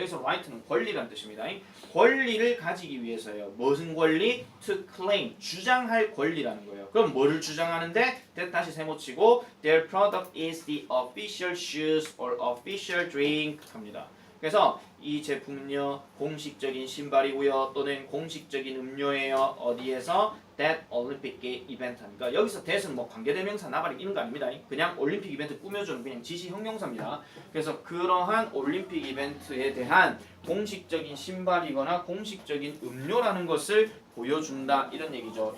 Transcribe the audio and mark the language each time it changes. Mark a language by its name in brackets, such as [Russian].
[Korean] 여기서 right는 권리라는 뜻입니다. 권리를 가지기 위해서요. 무슨 권리? [English] To claim, [Korean] 주장할 권리라는 거예요. 그럼 뭐를 주장하는데? 다시 세모치고 [English] their product is the official shoes or official drink [Korean] 합니다. 그래서 이 제품은요 공식적인 신발이고요 또는 공식적인 음료예요. 어디에서? [English] That Olympic event [Korean] 하니까 여기서 that은 뭐 관계대명사 나발이 이런 거 아닙니다. 그냥 올림픽 이벤트 꾸며주는 그냥 지시 형용사입니다. 그래서 그러한 올림픽 이벤트에 대한 공식적인 신발이거나 공식적인 음료라는 것을 보여준다 이런 얘기죠.